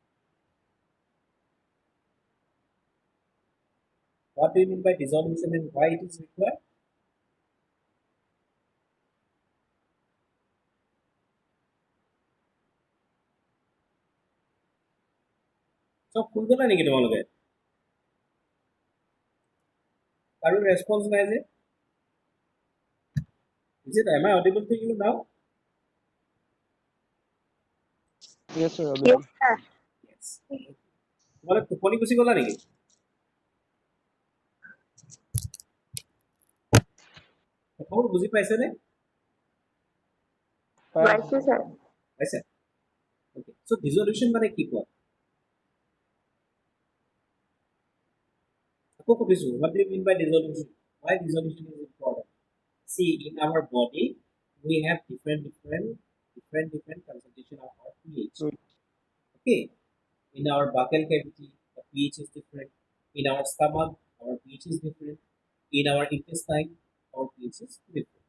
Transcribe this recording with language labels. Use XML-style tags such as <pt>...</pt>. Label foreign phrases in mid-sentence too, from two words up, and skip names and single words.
<en>What do you mean by dissolution and why it is required?</en> <as>So খুলবে নেকি তোমালোকে? কারো রেসপন্স নাই যে?</as> <en>Is it, am I audible to you now? Yes, sir. Audible. Yes.</en> <as>তোমালোক টোপনি গুচি গলা নেকি? কথাবোৰ বুজি পাইছেনে?</as> <en>Fine.</en> <as>পাইছে? Okay. So dissolution মানে কি কোৱা? আকৌ কৈছো,</as> <en>what do you mean by dissolution? Why dissolution is important? See, in our body we have different concentration of our pH. Good. Okay. In our buccal cavity, the pH is different. In our stomach, our pH is different. In our intestine, our pH is different.</en>